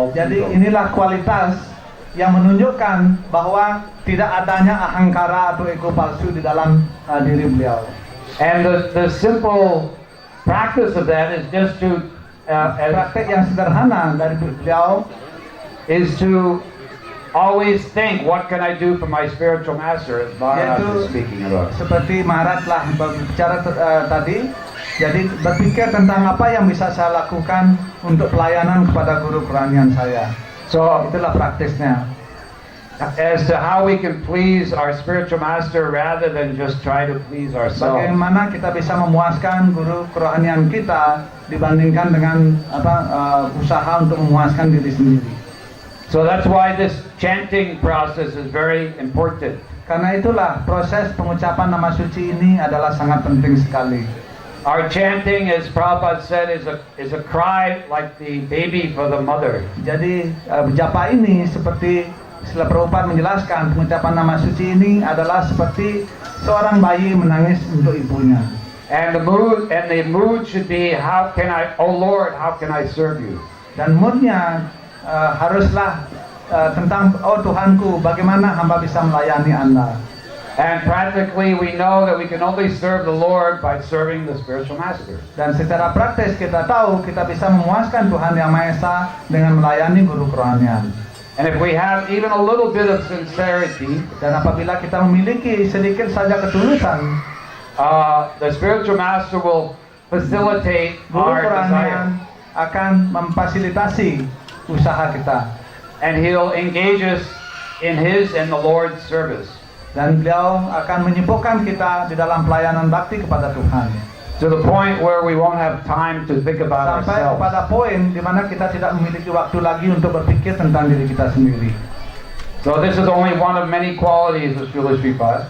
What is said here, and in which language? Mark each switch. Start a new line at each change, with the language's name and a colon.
Indonesian: Jadi inilah kualitas yang menunjukkan bahwa tidak adanya ahangkara atau ego palsu di dalam diri beliau.
English: And the simple practice of that is just to
Indonesian: praktek yang sederhana dari beliau
English: is to always think, what can I do for my spiritual master, as Maharaj is speaking about.
Indonesian: Seperti Maharaj telah berbicara tadi, jadi berpikir tentang apa yang bisa saya lakukan untuk pelayanan kepada guru kerohanian saya.
English: So
Indonesian: itulah praktisnya.
English: As to how we can please our spiritual master rather than just try to please ourselves.
Indonesian: Bagaimana kita bisa memuaskan guru kerohanian kita dibandingkan dengan usaha untuk memuaskan diri sendiri.
English: So that's why this chanting process is very important.
Indonesian: Karena itulah proses pengucapan nama suci ini adalah sangat penting sekali.
English: Our chanting, as Prabhupada said, is a cry like the baby for the mother.
Indonesian: Jadi japa ini seperti Srila Prabhupada menjelaskan, pengucapan nama suci ini adalah seperti seorang bayi menangis untuk ibunya.
English: And the mood should be, how can I, oh Lord, how can I serve you?
Indonesian: Dan moodnya haruslah tentang, oh Tuhanku, bagaimana hamba bisa melayani Anda.
English: And practically we know that we can only serve the Lord by serving the spiritual master.
Indonesian: Dan secara praktis kita tahu kita bisa memuaskan Tuhan Yang Maha Esa dengan melayani guru kerohanian.
English: And if we have even a little bit of sincerity,
Indonesian: dan apabila kita memiliki sedikit saja ketulusan,
English: the spiritual master will facilitate
Indonesian: guru
English: our
Indonesian: kerohanian
English: desire.
Indonesian: Akan memfasilitasi usaha kita.
English: And he'll engage us in his and the Lord's service.
Indonesian: Dan beliau akan menyibukkan kita di dalam pelayanan bakti kepada Tuhan.
English: To the point where we won't have time to think about
Indonesian: sampai
English: ourselves.
Indonesian: kepada poin di mana kita tidak memiliki waktu lagi untuk berpikir tentang diri kita sendiri.
English: So this is only one of many qualities of Srila Sripad.